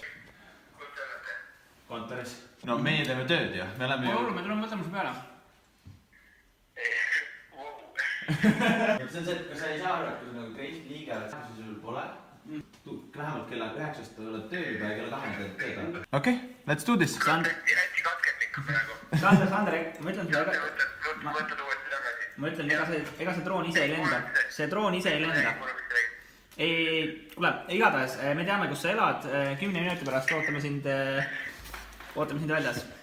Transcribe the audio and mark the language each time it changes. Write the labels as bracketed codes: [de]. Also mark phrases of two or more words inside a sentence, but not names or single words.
[et] Kontoris? No meie teeme tööd ju, me oleme ju... me tuleme võtame su peale. See on see, et kas sa ei saa aru, et kui nagu teist liige oled, siis sul pole. Vähemalt kella 9-st oled tööl ja kella 2 tööd. Okei, [en] let's do this. [et] Hästi katkendlikku praegu. Sander, ma ütlen sulle, Võtad uuesti tagasi. ma ütlen, ega see droon ise ei lenda. See droon ise ei lenda. Kuule, igatahes, me teame, kus sa elad. 10 minuti pärast ootame sind väljas.